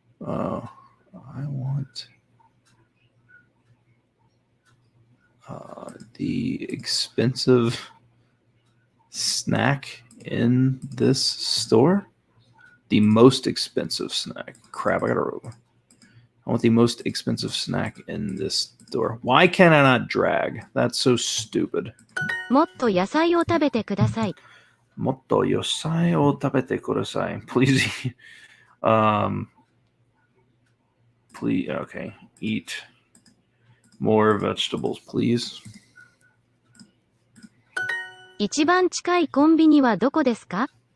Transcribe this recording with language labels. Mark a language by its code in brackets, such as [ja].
[en] I want the expensive snack in this store. The most expensive snack. Crap, I want the most expensive snack in this store. Why can I not drag? That's so stupid. [ja] もっと野菜を食べてください。 Motto yosai o tabete kudasai. Please. [en] Please. Okay. Eat more vegetables, please. [ja] 一番近いコンビニはどこですか？